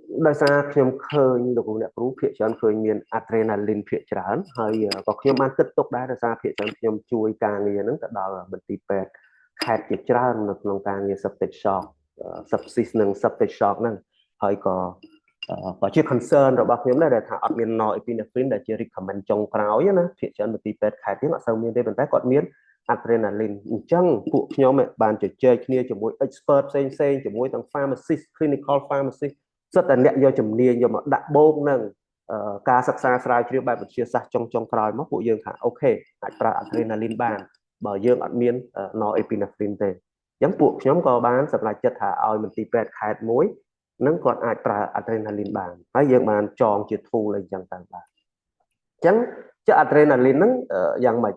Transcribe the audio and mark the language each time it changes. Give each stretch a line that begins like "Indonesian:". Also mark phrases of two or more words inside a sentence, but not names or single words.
Khmer: ដោយសារខ្ញុំឃើញលោកអ្នកគ្រូភាគច្រើនឃើញមាន adrenaline ភាគច្រើនហើយក៏ខ្ញុំបានគិតទុកដែរដោយសារភាគច្រើនខ្ញុំជួយការងារហ្នឹងទៅដល់មន្ទីរពេទ្យខេត្តជាច្រើននៅក្នុងការងារ
English: septic shock sepsis
Khmer: និង
English: septic shock
Khmer: ហ្នឹងហើយក៏ជា concern របស់ខ្ញុំដែរដែលថាអត់មាន norepinephrine ដែលជា recommend ចុងក្រោយណាភាគច្រើនមន្ទីរពេទ្យខេត្តយើងអត់សូវមានទេប៉ុន្តែគាត់មាន adrenaline អញ្ចឹងពួកខ្ញុំបានជជែកគ្នាជាមួយ expert ផ្សេងៗជាមួយទាំង
English: pharmacist clinical pharmacist
Khmer: សិតតែអ្នកយកជំនាញយកមកដាក់បូកនឹង ការសិក្សាស្រាវជ្រាវបែបវិទ្យាសាស្ត្រចុងក្រោយមកពួកយើងថាអូខេអាចប្រើ adrenaline បានបើយើងអត់មាន norepinephrine ទេអញ្ចឹងពួកខ្ញុំក៏បានសម្រេចចិត្តថាឲ្យមន្ទី រពេទ្យខេត្តមួយនឹងគាត់អាចប្រើ adrenaline បានហើយយើងបានចងជា tool អីចឹងទៅបាទអញ្ចឹងជា adrenaline ហ្នឹងយ៉ាងម៉េច